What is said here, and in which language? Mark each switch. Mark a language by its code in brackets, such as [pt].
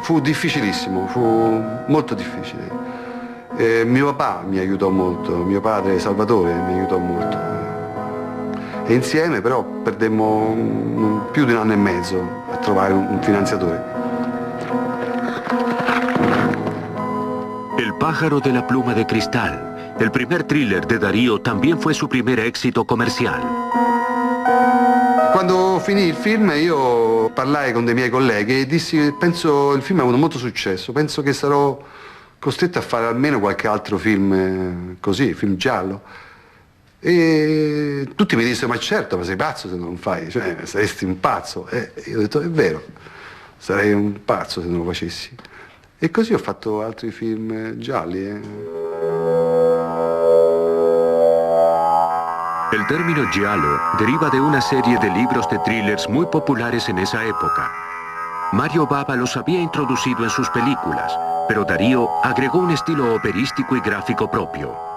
[it] Fu difficilissimo, fu molto difficile. Mio papà mi aiutò molto, mio padre Salvatore mi aiutò molto. E insieme però perdemmo più di un anno e mezzo a trovare un finanziatore. [es] El pájaro de la pluma de cristal, el primer thriller de Darío, también fue su primer éxito comercial. [it] Quando finì il film io parlai con dei miei colleghi e dissi penso il film ha avuto molto successo, penso che sarò costretto a fare almeno qualche altro film così, film giallo. E tutti mi dissero ma certo, ma sei pazzo se non lo fai, cioè saresti un pazzo. E io ho detto è vero, sarei un pazzo se non lo facessi. E così ho fatto altri film gialli. [es] El término giallo deriva de una serie de libros de thrillers muy populares en esa época. Mario Bava los había introducido en sus películas, pero Darío agregó un estilo operístico y gráfico propio.